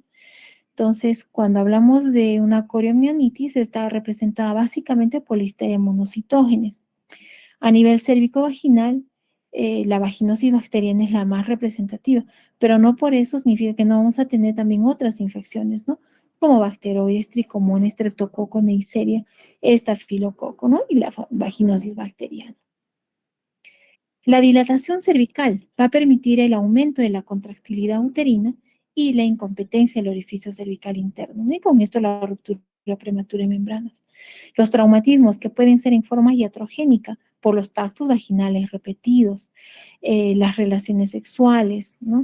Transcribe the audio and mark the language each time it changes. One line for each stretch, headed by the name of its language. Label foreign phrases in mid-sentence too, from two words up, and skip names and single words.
Spanish: Entonces, cuando hablamos de una coriomionitis, está representada básicamente por Listeria monocitógenes. A nivel cérvico-vaginal, la vaginosis bacteriana es la más representativa, pero no por eso significa que no vamos a tener también otras infecciones, ¿no? Como bacteroides, tricomonas, streptococo, neisseria, estafilococo, ¿no? Y la vaginosis bacteriana. La dilatación cervical va a permitir el aumento de la contractilidad uterina y la incompetencia del orificio cervical interno, ¿no? Y con esto la ruptura prematura de membranas. Los traumatismos que pueden ser en forma iatrogénica por los tactos vaginales repetidos, las relaciones sexuales, ¿no?